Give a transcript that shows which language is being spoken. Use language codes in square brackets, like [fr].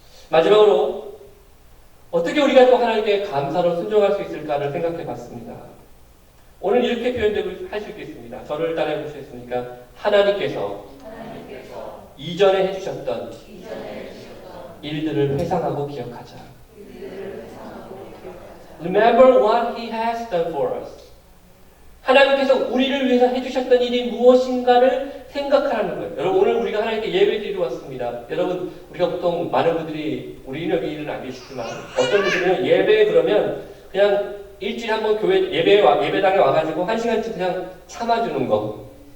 [ko] 마지막으로 어떻게 우리가 또 하나님께 감사로 순종할 수 있을까를 생각해 봤습니다. 오늘 이렇게 표현되고 할 수 있겠습니다. 저를 따라해 보시겠습니까? 하나님께서 이전에 해주셨던 일들을 회상하고 기억하자. [en] Remember what He has done for us. [ko] 하나님께서 우리를 위해서 해주셨던 일이 무엇인가를 생각하라는 거예요. 여러분 오늘 우리가 하나님께 예배 드리러 왔습니다. 여러분 우리가 보통 많은 분들이 우리 여기는 안 계시지만 어떤 분들은 예배 그러면 그냥 일주일에 한 번 교회 예배당에 와가지고 1시간쯤 그냥 참아주는 거.